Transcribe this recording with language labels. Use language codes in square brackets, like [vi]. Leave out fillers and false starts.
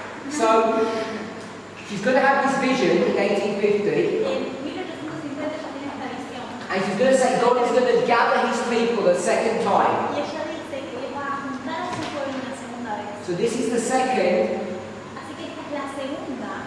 [en] So, she's going to have this vision in 1850 [es] En 1850 ella tiene esta visión. [en] and she's going to say God is going to gather his people a second time. [es] Y ella dice que va a juntar a su pueblo una segunda vez. [en] So this is the second [es] Así que esta es la segunda